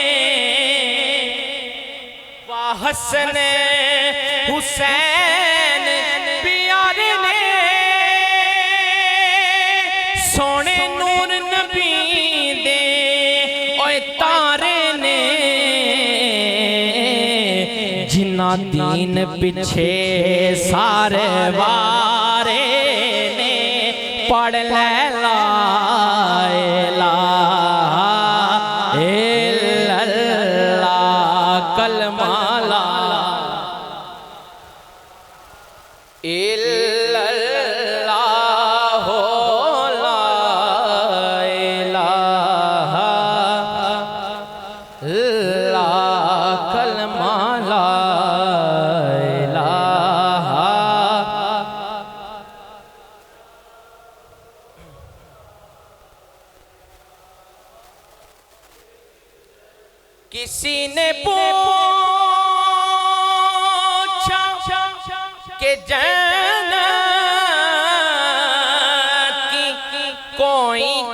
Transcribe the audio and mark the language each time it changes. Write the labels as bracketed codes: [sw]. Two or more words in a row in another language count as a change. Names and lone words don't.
[pa] واہ حسن حسین پیارے نے سوہنے نور نبی دے اوئے تارے نے جنہاں دین پچھے سارے وارے نے پڑھ [ar] لا إله إلا الله [pa] کلمہ [ar] لا إلا الله هو لا إله كلمة لا إله [ur] کسی نے پوچھا کہ جنت کی کوئی